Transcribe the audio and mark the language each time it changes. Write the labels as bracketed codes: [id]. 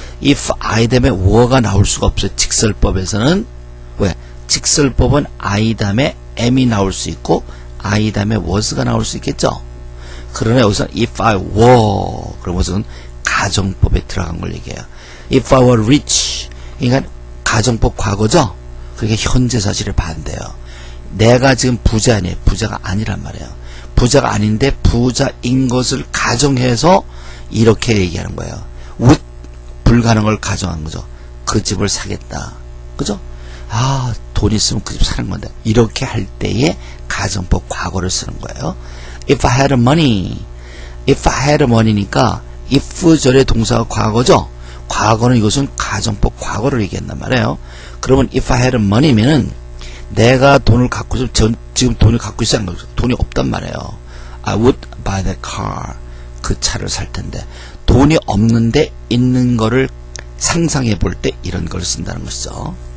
[ko] if I 다음에 were가 나올 수가 없어요. 직설법에서는. 왜? 직설법은 I 다음에 am이 나올 수 있고 I 다음에 was가 나올 수 있겠죠. 그러나 여기서 if I were 그럼 이것은 가정법에 들어간 걸 얘기해요. [en] if I were rich [ko] 그러니까 가정법 과거죠. 그게 현재 사실에 반대예요. 내가 지금 부자 아니에요. 부자가 아니란 말이에요. 부자가 아닌데 부자인 것을 가정해서 이렇게 얘기하는 거예요. would 불가능을 가정한 거죠. 그 집을 사겠다. 그죠? 아, 돈 있으면 그 집 사는 건데. 이렇게 할 때에 가정법 과거를 쓰는 거예요. [en] If I had money. If I had money [ko] 니까 if 절의 동사가 과거죠. 과거는 이것은 가정법 과거를 얘기한단 말이에요. 그러면 [en] if I had money [ko] 면은 내가 돈을 갖고 지금 돈을 갖고 있어야 하는 거죠. 돈이 없단 말이에요. [en] I would buy that car. [ko] 그 차를 살 텐데 돈이 없는데 있는 거를 상상해 볼 때 이런 걸 쓴다는 것이죠.